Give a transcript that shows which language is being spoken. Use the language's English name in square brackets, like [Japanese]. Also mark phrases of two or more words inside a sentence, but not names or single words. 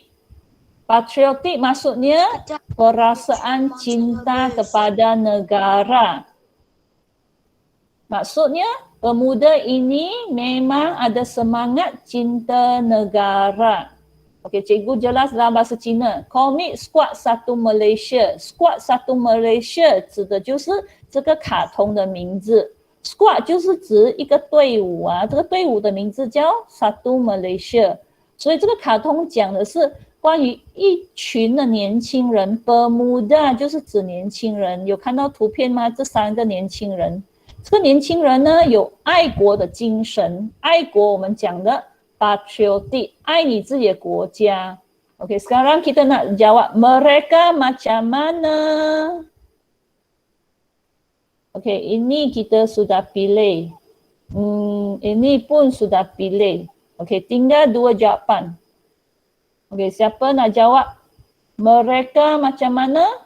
[Malay] Patriotik maksudnya perasaan cinta kepada negara. Maksudnya pemuda ini memang ada semangat cinta negara. Okey, cikgu jelas dalam bahasa Cina. [Chinese] Komik Squad 1 Malaysia. Squad 1 Malaysia 指的就是这个卡通的名字。Squad 就是指一个队伍这个队伍的名字叫 1 Malaysia。所以这个卡通讲的是关于一群的年轻人。Pemuda 就是指年轻人。有看到图片吗？这3个年轻人。这个年轻人呢有爱国的精神，爱国我们讲的 patriotic， 爱你自己的国家。OK， [Malay] sekarang kita nak jawab mereka macam mana? OK， ini kita sudah pilih. Ini pun sudah pilih. OK， tinggal 2 jawapan. OK， siapa nak jawab mereka macam mana?